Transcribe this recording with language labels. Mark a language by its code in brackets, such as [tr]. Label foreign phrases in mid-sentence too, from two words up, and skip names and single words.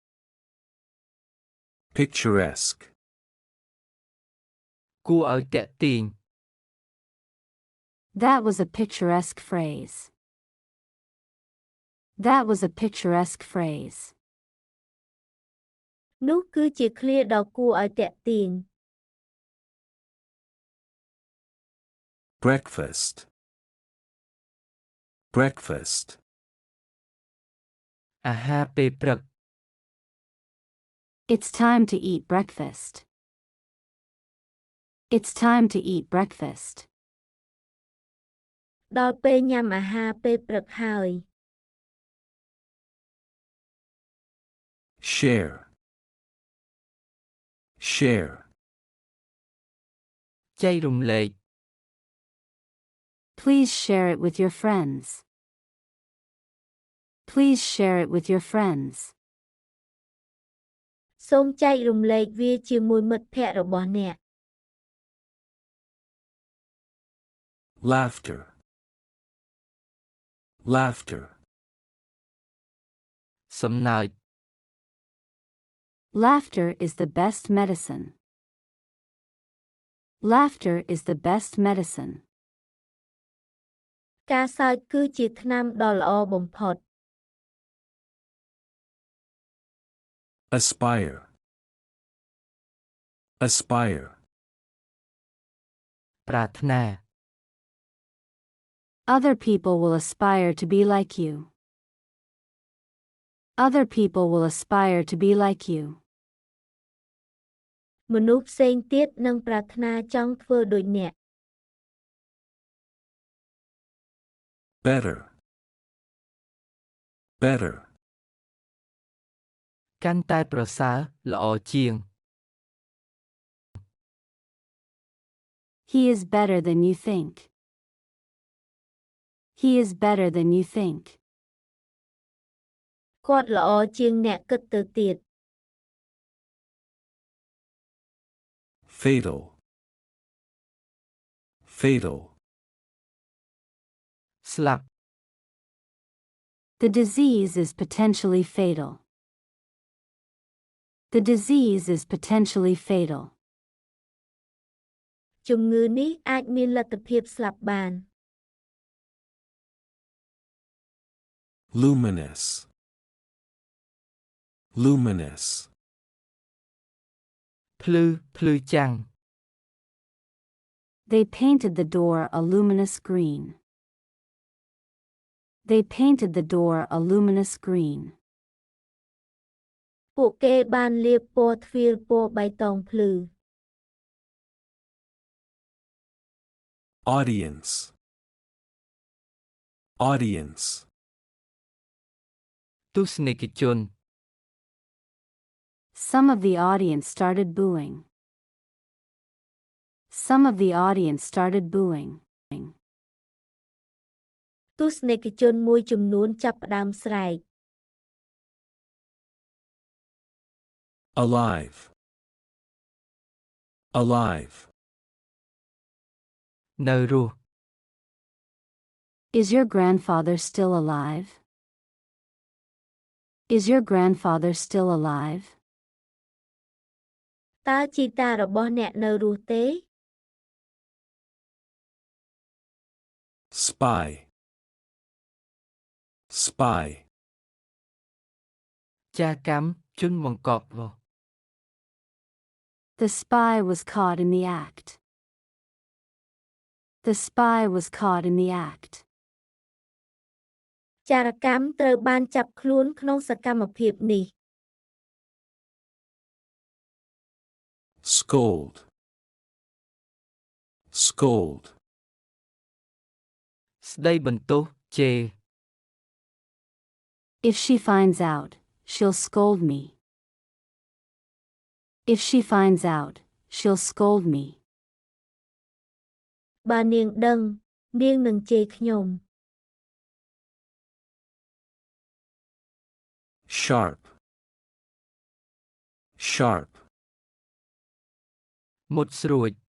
[en] Picturesque. [km] គួរឲ្យតាក់ទាញ [en] That was a picturesque phrase. That was a picturesque phrase. [km] នោះគឺជាឃ្លាដ៏គួរឲ្យតាក់ទាញ [en] Breakfast. Breakfast. [km] អាហារពេលព្រឹក [en] It's time to eat breakfast. It's time to eat breakfast. [km] ដល់ពេលញ៉ាំអាហារពេលព្រឹកហើយ [en] Share. Share. [km] ចែករំលែក [en] Please share it with your friends. Please share it with your friends. [km] សូមចែករំលែកវាជាមួយមិត្តភ័ក្តិរបស់អ្នក [en] Laughter. Laughter. [km] សំណើច [en] Laughter is the best medicine. Laughter is the best medicine. [km] ការសើចគឺជាថ្នាំដ៏ល្អបំផុត [en] Aspire. Aspire. [km] ប្រាថ្នា [en] Other people will aspire to be like you. Other people will aspire to be like you. [km] មនុស្សផ្សេងទៀតនឹងប្រាថ្នាចង់ធ្វើដូចអ្នក [en] Better. Better. [km] កាន់តែប្រសើរល្អជាង [en] He is better than you think. He is better than you think. [km] គាត់ល្អជាងអ្នកគិតទៅទៀត [en] Fatal. Fatal. [km] ស្លាប់ [en] The disease is potentially fatal. The disease is potentially fatal. [km] ជំងឺនេះអាចមានលទ្ធភាពស្លាប់បាន [en] Luminous. Luminous. [km] ភ្លឺចាំង [en] They painted the door a luminous green. They painted the door a luminous green. [km] ពួកគេបានលាបពណ៌ទ្វារពណ៌បៃតងភ្លឺ [en] Audience. Audience. [km] ទស្សនិកជន [en] Some of the audience started booing. Some of the audience started booing. [km] ទស្សនិកជនមួយចំនួនចាប់ផ្ដើមស្រែក [en] Alive. Alive. [km] នៅរស់ [en] Is your grandfather still alive? Is your grandfather still alive? [km] តើជីតារបស់អ្នកនៅរស់ទេ [en] Spy. Spy. [km] ចាកម្មជនបង្កប់ [en] The spy was caught in the act. The spy was caught in the act. [km] ចារកម្មត្រូវបានចាប់ខ្លួនក្នុងសកម្មភាពនេះ [en] Scold. Scold. [km] ស្ដីបន្ទោសជេរ [en] If she finds out, she'll scold me. If she finds out, she'll scold me. [km] បើនាងដឹងនាងនឹងជេរខ្ញុំ [en] Sharp. Sharp. [km] មុតស្រួច